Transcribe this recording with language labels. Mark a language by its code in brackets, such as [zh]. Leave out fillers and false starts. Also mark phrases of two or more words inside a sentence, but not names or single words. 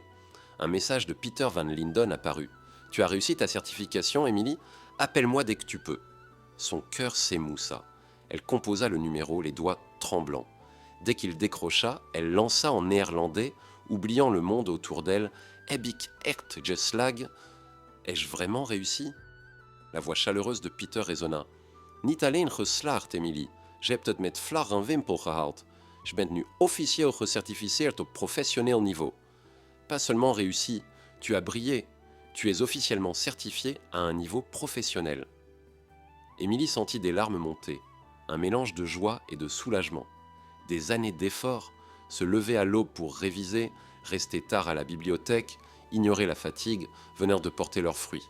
[fr] Un message de Peter Van Linden apparut. « Tu as réussi ta certification, Émilie ? Appelle-moi dès que tu peux. » Son cœur s'émoussa. Elle composa le numéro, les doigts tremblants. Dès qu'il décrocha, elle lança en néerlandais, oubliant le monde autour d'elle. [nl] « Heb ik echt geslaagd » [fr] Ai-je vraiment réussi ? La voix chaleureuse de Peter résonna. [nl] « Niet alleen geslaagd, Émilie. Je hebt het met vlag en wimpel gehaald. Je bent nu officieel gecertificeerd op professionnel niveau. [fr] » Pas seulement réussi, tu as brillé. Tu es officiellement certifié à un niveau professionnel. Émilie sentit des larmes monter, un mélange de joie et de soulagement. Des années d'efforts, se lever à l'aube pour réviser, rester tard à la bibliothèque, ignorer la fatigue, venèrent de porter leurs fruits.